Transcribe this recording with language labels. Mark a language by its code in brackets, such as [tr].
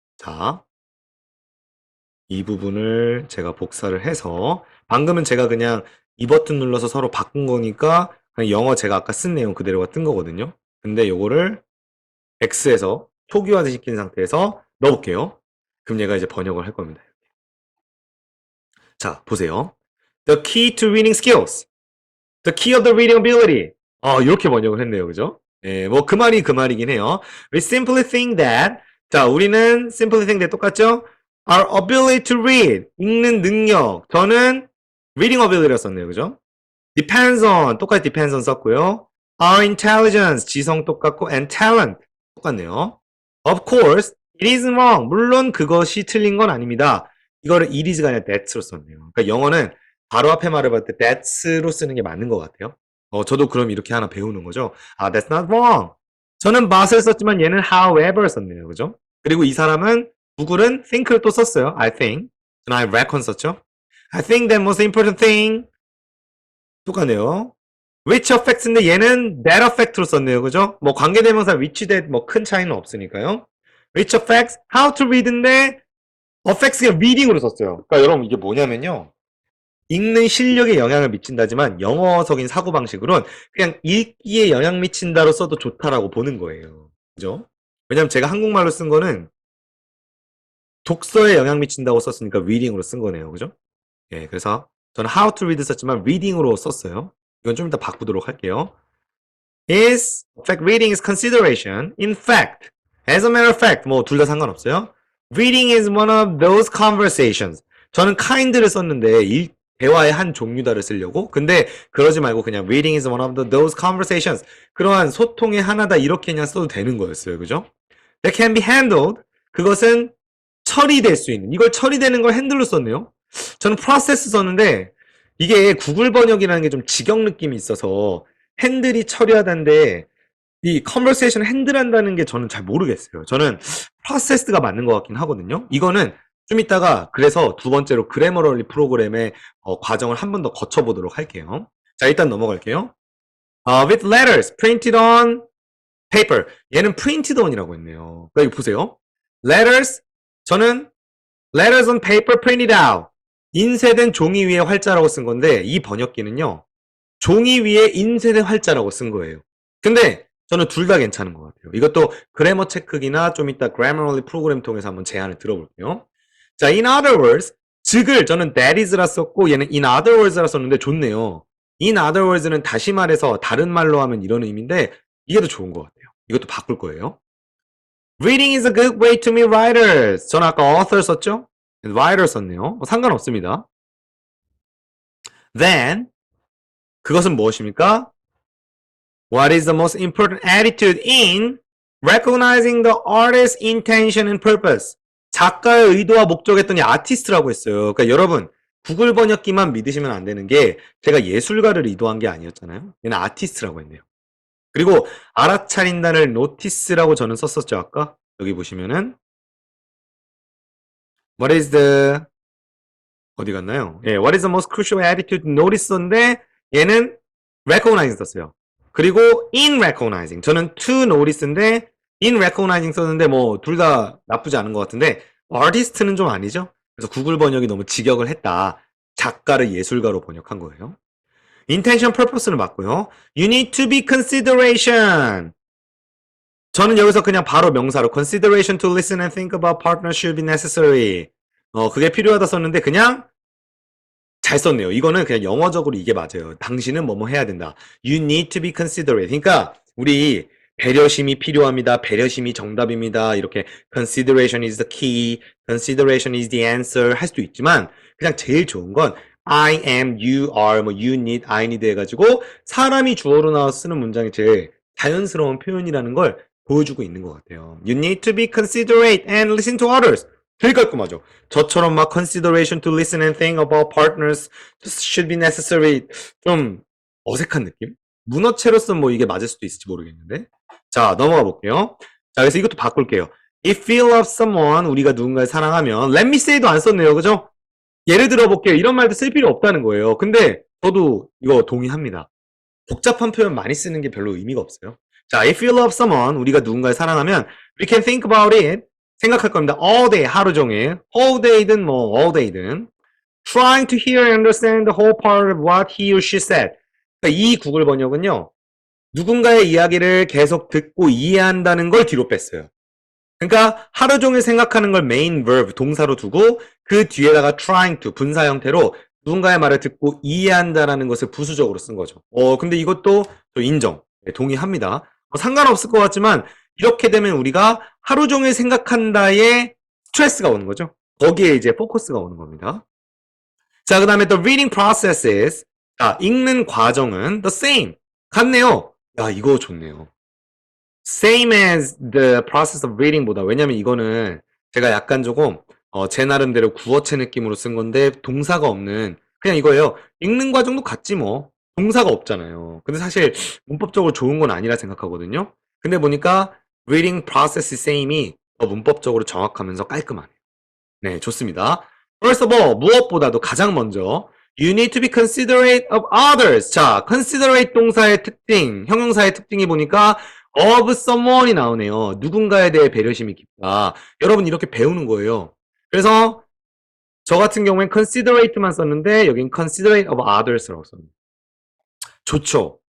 [ko] 자, 이 부분을 제가 복사를 해서 방금은 제가 그냥 이 버튼 눌러서 서로 바꾼 거니까 그냥 영어 제가 아까 쓴 내용 그대로가 뜬 거거든요. 근데 요거를 X에서 초기화 시킨 상태에서 넣어볼게요. 그럼 얘가 이제 번역을 할 겁니다. 자, 보세요. [en] The key to reading skills. The key of the reading ability. [ko] 이렇게 번역을 했네요. 그죠? 예, 뭐 그 말이 그 말이긴 해요. [en] We simply think that. [ko] 자, 우리는 simply think that 똑같죠? [en] Our ability to read. [ko] 읽는 능력. 저는 reading ability를 썼네요. 그죠? [en] Depends on. 똑같이 depends on 썼고요. Our intelligence. [ko] 지성 똑같고 [en] and talent. [ko] 똑같네요. [en] Of course, it isn't wrong. [ko] 물론 그것이 틀린 건 아닙니다. 이거를 it is가 아니라 that로 썼네요. 그러니까 영어는 바로 앞에 말을 받을 때 that로 쓰는 게 맞는 것 같아요. 저도 그럼 이렇게 하나 배우는 거죠. [en] That's not wrong. [ko] 저는 but을 썼지만 얘는 however 썼네요. 그죠? 그리고 이 사람은 구글은 think를 또 썼어요. I think. 저는 I reckon 썼죠. [en] I think the most important thing. [ko] 똑같네요. which affects인데 얘는 that affect로 썼네요. 그죠? 뭐 관계대명사 which that 뭐 큰 차이는 없으니까요. which affects how to read인데 affects가 reading으로 썼어요. 그러니까 여러분 이게 뭐냐면요. 읽는 실력에 영향을 미친다지만 영어적인 사고방식으로는 그냥 읽기에 영향 미친다로 써도 좋다라고 보는 거예요. 그죠? 왜냐면 제가 한국말로 쓴 거는 독서에 영향 미친다고 썼으니까 reading으로 쓴 거네요. 그죠? 예, 그래서 저는 how to read 썼지만 reading으로 썼어요. 이건 좀 이따 바꾸도록 할게요. [en] is, in fact, reading is consideration. In fact, as a matter of fact, [ko] 뭐 둘 다 상관없어요. [en] Reading is one of those conversations. [ko] 저는 kind를 썼는데 대화의 한 종류다를 쓰려고. 근데 그러지 말고 그냥 [en] reading is one of those conversations. [ko] 그러한 소통의 하나다 이렇게 그냥 써도 되는 거였어요. 그죠? [en] That can be handled. [ko] 그것은 처리될 수 있는. 이걸 처리되는 걸 핸들로 썼네요. 저는 process 썼는데 이게 구글 번역이라는 게 좀 직역 느낌이 있어서 핸들이 처리하다는데 이 컨버세이션을 핸들한다는 게 저는 잘 모르겠어요. 저는 프로세스가 맞는 것 같긴 하거든요. 이거는 좀 이따가 그래서 두 번째로 그래머럴리 프로그램의 과정을 한 번 더 거쳐보도록 할게요. 자, 일단 넘어갈게요. [en] With letters printed on paper. [ko] 얘는 printed on이라고 했네요. 그러니까 이거 보세요. letters, 저는 letters on paper printed out. 인쇄된 종이 위에 활자라고 쓴 건데 이 번역기는요. 종이 위에 인쇄된 활자라고 쓴 거예요. 근데 저는 둘 다 괜찮은 것 같아요. 이것도 그래머 체크기나 좀 이따 Grammarly 프로그램 통해서 한번 제안을 들어볼게요. 자, in other words, 즉을 저는 that is라 썼고 얘는 in other words라 썼는데 좋네요. in other words는 다시 말해서 다른 말로 하면 이런 의미인데 이게 더 좋은 것 같아요. 이것도 바꿀 거예요. [en] Reading is a good way to meet writers. [ko] 저는 아까 author 썼죠? writer 썼네요. 상관없습니다. Then 그것은 무엇입니까? [en] What is the most important attitude in recognizing the artist's intention and purpose? [ko] 작가의 의도와 목적 했더니 아티스트라고 했어요. 그러니까 여러분 구글 번역기만 믿으시면 안 되는 게 제가 예술가를 의도한 게 아니었잖아요. 얘는 아티스트라고 했네요. 그리고 알아차린다를 노티스라고 저는 썼었죠, 아까. 여기 보시면은 What is the 어디 갔나요? [en] 예, What is the most crucial attitude to notice인데 얘는 recognizing 썼어요. 그리고 in recognizing. [ko] 저는 to notice인데 in recognizing 썼는데 뭐 둘 다 나쁘지 않은 것 같은데 artist는 좀 아니죠? 그래서 구글 번역이 너무 직역을 했다. 작가를 예술가로 번역한 거예요. intention, purpose는 맞고요. [en] You need to be consideration. [ko] 저는 여기서 그냥 바로 명사로 [en] consideration to listen and think about partnership is necessary. [ko] 그게 필요하다 썼는데 그냥 잘 썼네요. 이거는 그냥 영어적으로 이게 맞아요. 당신은 뭐뭐 해야 된다. [en] You need to be considerate. [ko] 그러니까 우리 배려심이 필요합니다. 배려심이 정답입니다. 이렇게 consideration is the key, consideration is the answer 할 수도 있지만 그냥 제일 좋은 건 I am, you are, 뭐 you need, I need 해가지고 사람이 주어로 나와서 쓰는 문장이 제일 자연스러운 표현이라는 걸 보여주고 있는 것 같아요. [en] You need to be considerate and listen to others. [ko] 되게 깔끔하죠. 저처럼 막 [en] consideration to listen and think about partners should be necessary. [ko] 좀 어색한 느낌? 문어체로서는 뭐 이게 맞을 수도 있을지 모르겠는데. 자, 넘어가 볼게요. 자, 그래서 이것도 바꿀게요. [en] If you love someone, [ko] 우리가 누군가를 사랑하면 [en] let me say도 안 썼네요. [ko] 그죠? 예를 들어 볼게요. 이런 말도 쓸 필요 없다는 거예요. 근데 저도 이거 동의합니다. 복잡한 표현 많이 쓰는 게 별로 의미가 없어요. [en] 자, if you love someone, [ko] 우리가 누군가를 사랑하면 [en] we can think about it. [ko] 생각할 겁니다. all day, 하루 종일. [en] whole day든 뭐 all day든. trying to hear and understand the whole part of what he or she said. [ko] 그러니까 이 구글 번역은요. 누군가의 이야기를 계속 듣고 이해한다는 걸 뒤로 뺐어요. 그러니까 하루 종일 생각하는 걸 main verb, 동사로 두고 그 뒤에다가 trying to, 분사 형태로 누군가의 말을 듣고 이해한다라는 것을 부수적으로 쓴 거죠. 근데 이것도 저 인정. 네, 동의합니다. 상관없을 것 같지만 이렇게 되면 우리가 하루 종일 생각한다에 스트레스가 오는 거죠. 거기에 이제 포커스가 오는 겁니다. 자, 그 다음에 [en] the reading process is, [ko] 자, 읽는 과정은 the same. 같네요. 야, 이거 좋네요. Same as the process of reading보다, 왜냐면 이거는 제가 약간 조금 제 나름대로 구어체 느낌으로 쓴 건데 동사가 없는 그냥 이거예요. 읽는 과정도 같지 뭐. 동사가 없잖아요. 근데 사실 문법적으로 좋은 건 아니라 생각하거든요. 근데 보니까 reading process same이 더 문법적으로 정확하면서 깔끔하네요. 네, 좋습니다. [en] First of all, [ko] 무엇보다도 가장 먼저 [en] You need to be considerate of others. [ko] 자, considerate 동사의 특징, 형용사의 특징이 보니까 of someone이 나오네요. 누군가에 대해 배려심이 깊다. 여러분 이렇게 배우는 거예요. 그래서 저 같은 경우엔 considerate만 썼는데 여긴 considerate of others라고 썼네요. 좋죠.